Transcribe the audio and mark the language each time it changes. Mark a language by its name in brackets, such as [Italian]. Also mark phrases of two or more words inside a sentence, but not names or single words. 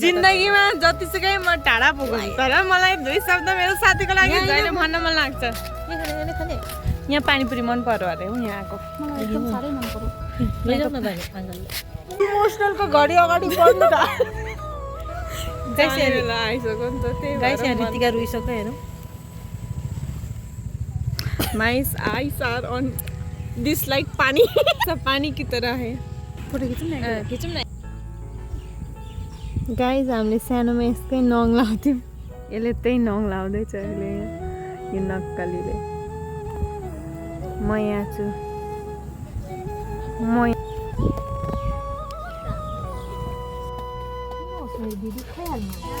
[Nepali] जिन्दगीमा जतिसुकै म टाढा पुगौँ तर मलाई दुई शब्द मेरो साथीको लागि जहिले भन्न मन लाग्छ। यहाँ पानीपुरी मन पर्यो अरे हो यहाँको। मलाई एकदम साह्रै मन पर्यो। लैजाऊ न दाइ आङ्गलले। इमोसनलको घडी अगाडि बढ्नु त आइसक्यो नि त त्यही गाइस यहाँ रितिका रुइसक्यो हेरौँ। [English] My eyes are on this like [Hindi] पानी सब पानी की तरह है। [Nepali] फोटो खिचौँ न गाइस हामीले सानोमा यसकै नङ लाउँथ्यौँ। यसले त्यही नङ लाउँदैछ अहिले यो नक्कलीले। म यहाँ छु दिदी खाइहाल्नु